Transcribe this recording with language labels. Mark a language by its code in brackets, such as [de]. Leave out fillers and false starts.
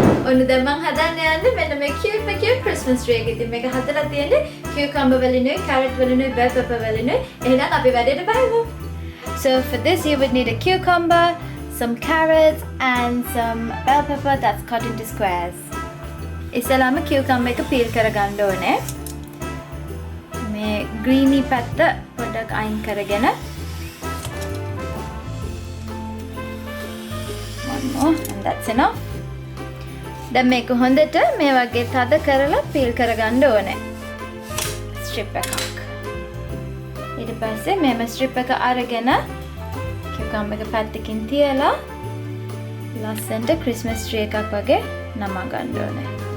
[si] ඔන්න දැන් මම හදන්න යන්නේ මෙන්න මේ cute Christmas tree එක. ඉතින් මේක හදලා තියෙන්නේ cucumber වලිනුයි, carrot වලිනුයි, bell pepper වලිනුයි. එහෙනම් අපි වැඩේට බහිමු. [en] So for this you would need a cucumber, some carrots and some bell pepper that's cut into squares. [si] ඉස්සෙල්ලාම cucumber එක peel කරගන්න ඕනේ. මේ greeny පැත්ත පොඩ්ඩක් අයින් කරගෙන [en] one more and that's enough. [si] දැන් මේක හොඳට මේ වගේ තද කරලා peel කරගන්න ඕනේ. strip එකක්. ඊට පස්සේ මේම strip එක අරගෙන cucumber එක පැත්තකින් තියලා ලස්සනට Christmas tree එකක් වගේ නමා ගන්න ඕනේ.